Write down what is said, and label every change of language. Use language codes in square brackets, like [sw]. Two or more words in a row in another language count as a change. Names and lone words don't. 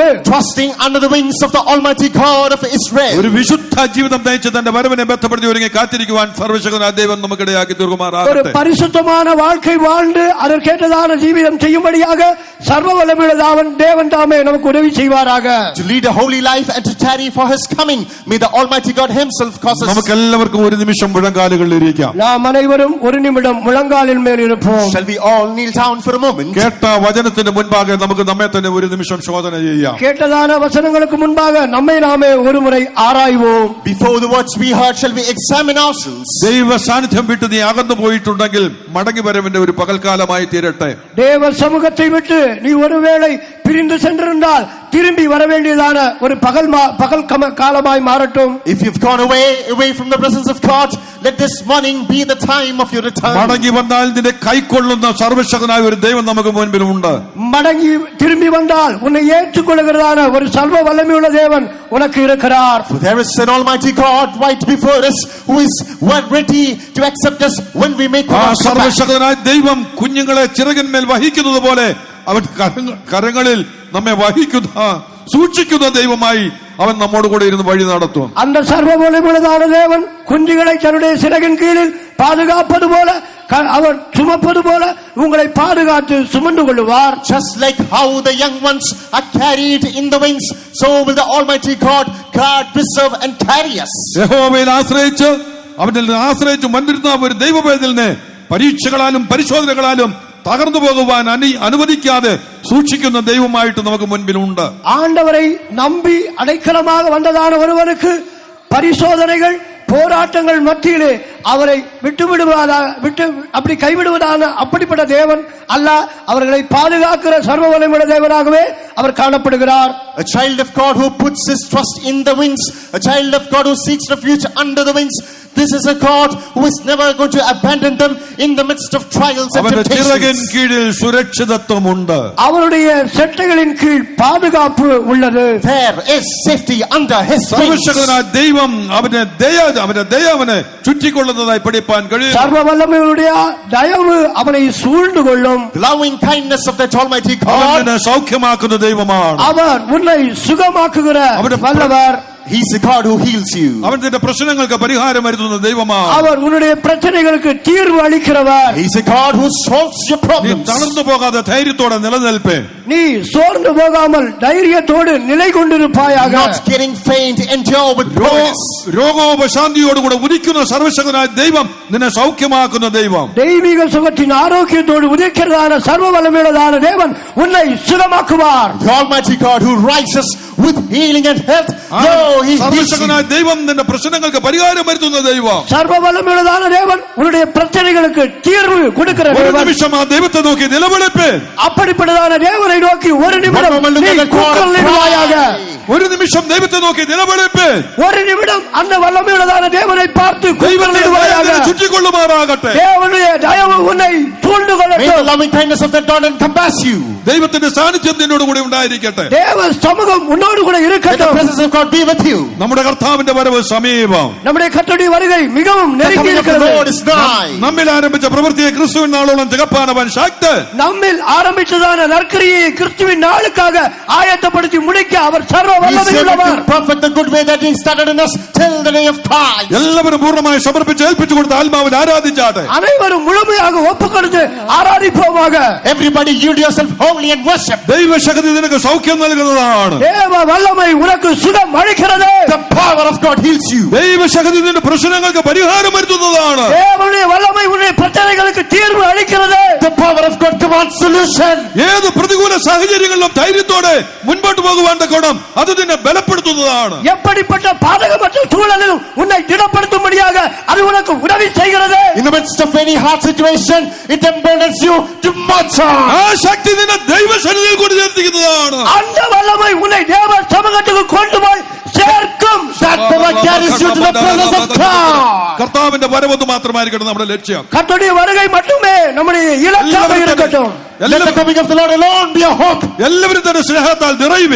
[en] Trusting under the wings of the Almighty God of Israel. [ml] ഒരു വിശുദ്ധ ജീവിതം നയിച്ച് തന്റെ വരവിനെ ബന്ധപ്പെടുത്തി ഒരുങ്ങി കാത്തിരിക്കുവാൻ സർവശക്തനായ ദൈവം നമുക്കിടയാക്കി [ta] ஒரு [ml] തീർക്കുമാറാകട്ടെ. [ta] பரிசுத்தமான வாழ்க்கை வாழ்ந்து அதற்கேற்றதான ஜீவிதம் செய்யும்படியாக சர்வ வல்லமையுள்ள தேவன் தாமே நமக்கு உதவி செய்வாராக. [en] To lead a holy life and to tarry for his coming, may the Almighty God himself cause us. [ml] നമുക്ക് എല്ലാവർക്കും ഒരു നിമിഷം മുഴങ്കാലുകളിൽ ഇരിക്കാം. [ta] நாம் அனைவரும் ஒரு நிமிடம் முழங்காலின் மேல் இருப்போம். [en] Shall we all kneel down for a moment? [ml] കേട്ട വചനത്തിന് മുൻപാകെ നമുക്ക് നമ്മെ തന്നെ ഒരു നിമിഷം ശോധന ചെയ്യാം. [ta] கேட்டதான வசனங்களுக்கு முன்பாக நம்மை நாமே ஒரு முறை ஆராய்வோம். [en] Before the words we heard, shall we examine ourselves? [ml] ദൈവ സാന്നിധ്യം വിട്ട് നീ അകന്നു പോയിട്ടുണ്ടെങ്കിൽ മടങ്ങി വരവിന്റെ ഒരു പകൽക്കാലമായി തീരട്ടെ. [ta] தேவ சமூகத்தை விட்டு நீ ஒருவேளை பிரிந்து சென்றிருந்தால் திரும்பி வர வேண்டியதான ஒரு பகல் காலமாய் மாறட்டும். [en] If you've gone away from the presence of God, let this morning be the time of your return. [ml] മടങ്ങി വന്നാൽ നിന്നെ കൈക്കൊള്ളുന്ന സർവശക്തനായ ഒരു ദൈവം നമുക്ക് മുൻപിലുണ്ട്. [ta] மடங்கி திரும்பி வந்தால் உன்னை ஏற்றுக்கொள்கிறதான ஒரு சர்வ வல்லமையுள்ள தேவன் உனக்கு இருக்கிறார். [en] For there is an Almighty God right before us who is ready to accept us when we make our comeback. [ml] സർവശക്തനായ ദൈവം കുഞ്ഞുങ്ങളെ ചിറകിന്മേൽ വഹിക്കുന്നത് പോലെ അവൻ കരങ്ങളിൽ നമ്മെ വഹിക്കുന്ന സൂക്ഷിക്കുന്ന ദൈവമായി അവൻ നമ്മോട് കൂടെ ഇരുന്ന് വഴി നടത്തും. [ta] அந்த சர்வ வல்லமையுள்ளதான தேவன் குஞ்சுகளை தன்னுடைய சிறகின் கீழில் பாதுகாப்பது போல அவர் சுமப்பது போல உங்களை பாதுகாத்து சுமந்து கொள்வார். [en] Just like how the young ones are carried in the wings, so will the Almighty God guard, preserve and carry us. [ml] യഹോവയിൽ ആശ്രയിച്ച് അവനിൽ ആശ്രയിച്ച് വന്നിരുന്ന ഒരു ദൈവവേദലിനെ പരീക്ഷകളാലും പരിശോധനകളാലും തകർന്നു പോകുവാൻ അനുവദിക്കാതെ സൂക്ഷിക്കുന്ന ദൈവമായിട്ട് നമുക്ക് മുൻപിലുണ്ട്. [ta] ஆண்டவரை நம்பி அடைக்கலமாக வந்ததான ஒருவருக்கு பரிசோதனைகள் போராட்டங்கள் மத்தியிலே அவரை அப்படி கைவிடுவதான அப்படிப்பட்ட தேவன் அல்ல, அவர்களை பாதுகாக்கிற சர்வ வல்லமையுள்ள தேவனாகவே அவர் காணப்படுகிறார். [en] A child of God who puts his trust in the wings, a child of God who seeks refuge under the wings. This is a God who is never going to abandon them in the midst of trials and [ml] അവന്റെ ചിറകിൻ [en] temptations. [ml] കീഴിൽ സുരക്ഷിതത്വമുണ്ട്. [ta] அவருடைய செட்டைகளின் கீழ் பாதுகாப்பு உள்ளது. [en] There is safety under his wings. [ml] സർവശക്തനായ ദൈവം അവന്റെ ദയ അവനെ ചുറ്റിക്കൊള്ളുന്നതായി പഠിപ്പാൻ കഴിയും. [ta] சர்வ வல்லமையுடைய தயவு அவனை சூழ்ந்து கொள்ளும். [en] The loving kindness of that Almighty [ml] അവൻ [en] God. [ml] നിന്നെ സൗഖ്യമാക്കുന്ന ദൈവമാണ്. [ta] அவர் உன்னை சுகமாக்குகிற வல்லவர். [en] He is the God who heals you. [ml] അവൻ നിന്റെ പ്രശ്നങ്ങൾക്ക് പരിഹാരം വരുത്തുന്ന ദൈവമാണ്. [ta] அவர் உன்னுடைய பிரச்சனைகளுக்கு தீர்வு அளிக்கிறவர். [en] He is a God who solves your [ml] നീ [en] problems. [ml] തളർന്നു പോകാതെ ധൈര്യത്തോടെ നിലനിൽപ്പേ. [ta] நீ சோர்ந்து போகாமல் தைரியத்தோடு நிலை கொண்டிருப்பாயாக. [en] Not getting faint, endure with boldness. [ml] രോഗോപശാന്തിയോടുകൂടെ ഉദിക്കുന്ന സർവശക്തനായ ദൈവം നിന്നെ സൗഖ്യമാക്കുന്ന ദൈവം. [ta] தெய்வீக சுகத்தின் ஆரோக்கியத்தோடு உதிக்கிறதான சர்வ வல்லமையுள்ளதான தேவன் உன்னை சுகமாக்குவார். [en] The Almighty God who rises with healing and health. [ml] സർവശക്തനായ ദൈവം നിന്റെ പ്രശ്നങ്ങൾക്ക് പരിഹാരം വരുത്തുന്ന ദൈവം. [ta] சர்வ வல்லமையுள்ளதான தேவன் உன்னுடைய பிரச்சனைகளுக்கு தீர்வு கொடுக்கிற [ml] ഒരു [ta] தேவன். [ml] നിമിഷം ആ ദൈവത്തെ നോക്കി നിലവിളിപ്പേ. [ta] அப்படிப்பட்டதான தேவனை நோக்கி ஒரு நிமிடம் நீ கூக்குரலிடுவாயாக. [ml] ഒരു നിമിഷം ദൈവത്തെ നോക്കി നിലവിളിപ്പേ. [ta] ஒரு நிமிடம் அந்த வல்லமையுள்ளதான தேவனை பார்த்து கூக்குரலிடுவாயாக. [ml] ചുറ്റിക്കൊള്ളുമാറാകട്ടെ. [ta] தேவனுடைய தயவு உன்னை சூழ்ந்து [en] May the [ta] கொள்ளட்டும். [en] loving kindness of that God encompass you. [ml] ദൈവത്തിന്റെ സാന്നിധ്യം നിന്നോട് കൂടെ ഉണ്ടായിരിക്കട്ടെ. [ta] தேவ சமூகம் உன்னோடு கூட [en] Let the [ta] இருக்கட்டும். [en] presence of God be with you. [ml] നമ്മുടെ കർത്താവിന്റെ വരവ് സമീപം. [ta] நம்முடைய கர்த்தருடைய வருகை மிகவும் [en] The [ta] நெருங்கி [en] coming of the [ta] இருக்கிறது. [en] Lord is nigh. [ml] നമ്മിൽ ആരംഭിച്ച പ്രവൃത്തിയെ ക്രിസ്തുവിൻ നാളോളം തികപ്പാനവൻ ശക്തൻ. [ta] நம்மில் ஆரம்பித்ததான நற்கிரியை கிறிஸ்துவின் நாளுக்காக ஆயத்தப்படுத்தி முடிக்க அவர் சர்வ [en] He is able [ta] வல்லமையுள்ளவர். [en] to perfect the good way that He started in us till the day of Christ. [ml] എല്ലാവരും പൂർണ്ണമായി സമർപ്പിച്ച് ഏൽപ്പിച്ചു കൊടുത്ത ആത്മാവിൽ ആരാധിച്ചാട്ടെ. [ta] அனைவரும் முழுமையாக ஒப்புக்கொடுத்து ஆராதிப்போமாக. [en] Everybody yield yourself wholly and worship. [ml] ദൈവശക്തി നിനക്ക് സൗഖ്യം നൽകുന്നതാണ്. [ta] தேவ வல்லமை உனக்கு சுகம் அளிக்கிறது. [en] The power of God heals you. [ml] ദൈവശക്തി നിന്റെ പ്രശ്നങ്ങൾക്ക് പരിഹാരം വരുത്തുന്നതാണ്. [ta] தேவனுடைய வல்லமை உன்னுடைய பிரச்சனைகளுக்கு தீர்வு அளிக்கிறது. [en] The power of God commands solution. [ml] ഏത് പ്രതികൂല സാഹചര്യങ്ങളിലും ധൈര്യത്തോടെ മുൻപോട്ട് പോകുവാൻ തക്കോണം അത് നിന്നെ ബലപ്പെടുത്തുന്നതാണ്. [ta] எப்படிப்பட்ட பாதகமற்ற சூழலிலும் உன்னை திடப்படுத்தும்படியாக அது உனக்கு உதவி செய்கிறது. [en] In the midst of any hard situation, it empowers you to march on. [ml] ആ ശക്തി നിന്നെ ദൈവസന്നിധിയിൽ കൊണ്ട് ചേർത്തിക്കുന്നതാണ്. [ta] அந்த வல்லமை உன்னை தேவ சமூகத்துக்கு கொண்டு போய் சேர்க்கும். [en] That power carries you to the presence of God. [ml] കർത്താവിന്റെ വരവൊന്ന് മാത്രമായിരിക്കട്ടെ നമ്മുടെ ലക്ഷ്യം. [ta] கர்த்தருடைய வருகை மட்டுமே நம்முடைய இலக்காக இருக்கட்டும். [en] Let the coming of the Lord alone be a hope. [ml] എല്ലാവരും തന്റെ സ്നേഹത്താൽ നിറയുവിൻ.